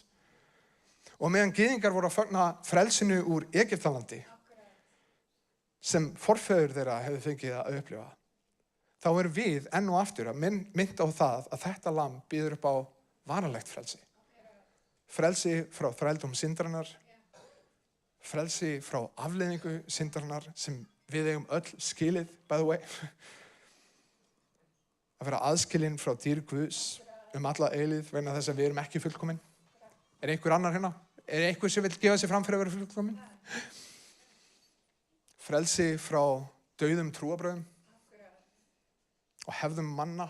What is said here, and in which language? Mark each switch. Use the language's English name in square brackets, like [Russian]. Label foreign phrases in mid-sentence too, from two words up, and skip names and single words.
[Icelandic] Og meðan gyðingar voru að fagna frelsinu úr Egyptalandi, sem forfeður þeirra hefðu fengið að upplifa, þá við enn og aftur að mynda á það að þetta lamb býður upp á varanlegt frelsi. Frelsi frá þrældóm syndarinnar, frelsi frá afleiðingu syndarinnar sem við eigum öll skilið, [English] by the way. [Icelandic] Að vera aðskilinn frá dýr Guðs alla eilíð vegna þess að við erum ekki fullkomin. Einhver annar hérna? Einhver sem vil gefa sig fram fyrir að vera fullkomin? Frelsi frá dauðum trúarbrögðum og hefðum manna.